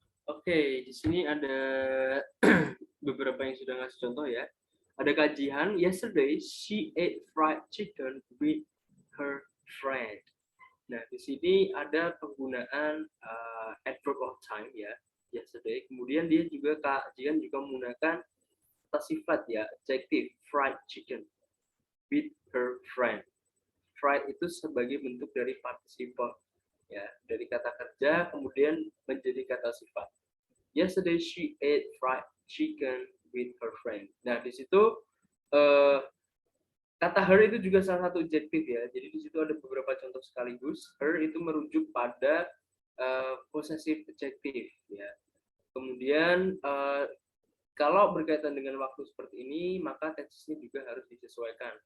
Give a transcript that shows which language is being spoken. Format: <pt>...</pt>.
<id>Oke, di sini ada beberapa yang sudah ngasih contoh ya. Ada kajian,</id> <en>yesterday she ate fried chicken with her friend.</en> <id>Nah, di sini ada penggunaan adverb of time ya, yesterday. Kemudian dia juga kajian juga menggunakan kata sifat ya, adjective</id> <en>fried chicken with her friend.</en> <id>Fried itu sebagai bentuk dari participle ya, dari kata kerja kemudian menjadi kata sifat.</id> <en>Yesterday she ate fried chicken with her friend.</en> <id>Nah, di situ kata her itu juga salah satu adjektif ya. Jadi di situ ada beberapa contoh sekaligus. Her itu merujuk pada possessive adjective ya. Kemudian kalau berkaitan dengan waktu seperti ini, maka tensesnya juga harus disesuaikan.</id>